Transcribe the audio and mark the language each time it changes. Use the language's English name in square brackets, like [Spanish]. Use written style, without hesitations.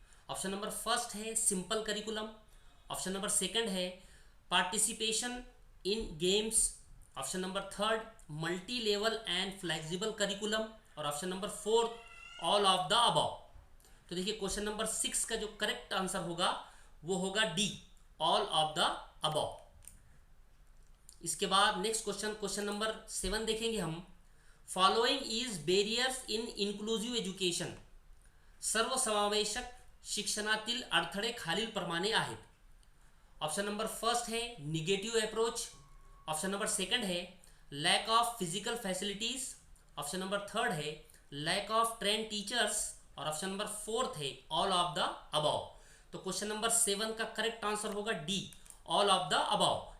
[Hindi] Option number first है simple curriculum, option number second है participation in games, option number third multi level and flexible curriculum, और option number fourth all of the above. तो देखिए question number 6 का जो correct answer होगा वो होगा D, all of the above. इसके बाद नेक्स्ट क्वेश्चन, क्वेश्चन नंबर 7 देखेंगे हम। [English] following is barriers in inclusive education, [Marathi] सर्वसमावेशक शिक्षणातील अडथळे खालीलप्रमाणे आहेत। [Hindi] ऑप्शन नंबर फर्स्ट है negative approach, option number second है lack of physical facilities, option number third है लैक ऑफ ट्रेन टीचर्स, और ऑप्शन नंबर फोर्थ है ऑल ऑफ द अबव। तो क्वेश्चन नंबर 7 का करेक्ट आंसर होगा D, all of the above.